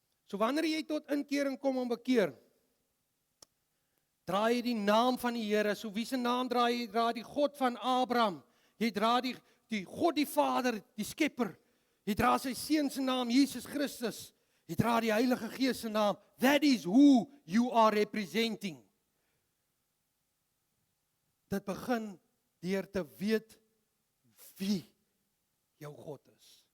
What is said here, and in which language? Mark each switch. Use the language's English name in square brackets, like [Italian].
[Afrikaans] So wanneer jy tot inkering kom om bekeer, dra jy die naam van die Here. So wie se naam dra jy? Dra die God van Abraham. Jy dra die God die Vader, die Skepper. Jy dra sy seun se naam, Jesus Christus. Jy dra die Heilige Gees se naam. [English] That is who you are representing. [Afrikaans] Dit begin deur te weet wie jou God is.